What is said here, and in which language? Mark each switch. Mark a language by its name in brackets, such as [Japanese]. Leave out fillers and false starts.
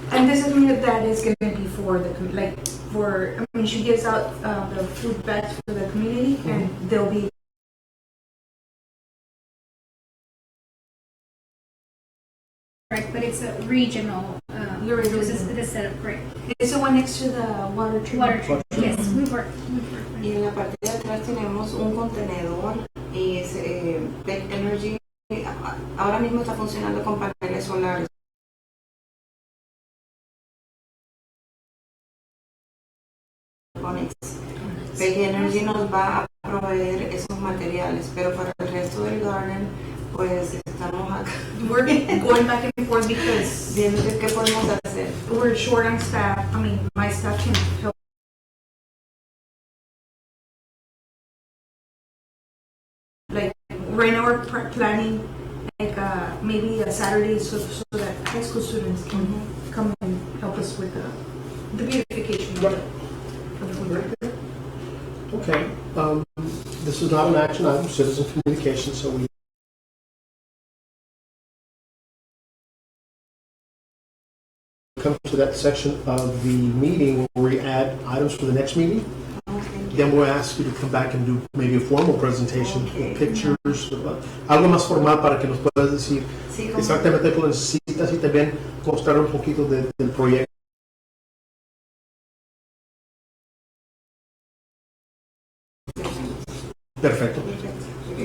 [English] And this is something that is going to be for the, she gives out the food bags for the community, and they'll be. Right, but it's a regional. Laredo This is regional. the setup, right? It's the one next to the water treatment. Water treatment. Yes, we work. [Spanish] Y en la parte de atrás tenemos un contenedor y es Tech Energy. Ahora mismo está funcionando con paneles solares. Tech Energy nos va a proveer esos materiales, pero para el resto del garden, pues estamos acá [English] We're going back and forth because [Spanish] viendo qué podemos hacer. [English] we're short on staff. I mean, my staff can help. Like right now, we're planning like maybe a Saturday so that high school students can come and help us with the beautification. Right. For the food bank. okay. This is not an action item, citizen communication, so we come to that section of the meeting where we add items for the next meeting. Okay. Then we'll ask you to come back and do maybe a formal presentation Okay. with pictures, [Spanish] algo más formal para que nos puedas decir Sí, como- exactamente lo que necesitas y también mostrar un poquito del proyecto. Perfecto. Perfecto.